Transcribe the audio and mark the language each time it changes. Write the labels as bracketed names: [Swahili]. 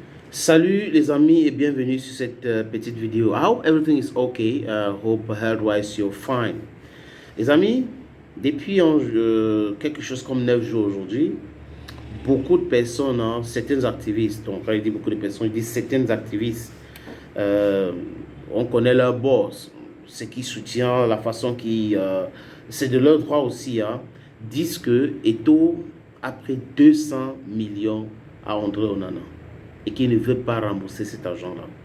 [French] Salut les amis et bienvenue sur cette petite vidéo. [English] I hope everything is okay. Hope health-wise you're fine. [French] Les amis, depuis quelque chose comme 9 jours aujourd'hui, beaucoup de personnes, certains activistes, donc quand il dit beaucoup de personnes, il dit certains activistes, euh, on connaît leur boss, ce qui soutient la façon qui, c'est de leur droit aussi, disent que Eto'o a pris 200 millions à André Onana et qu'il ne veut pas rembourser cet argent-là.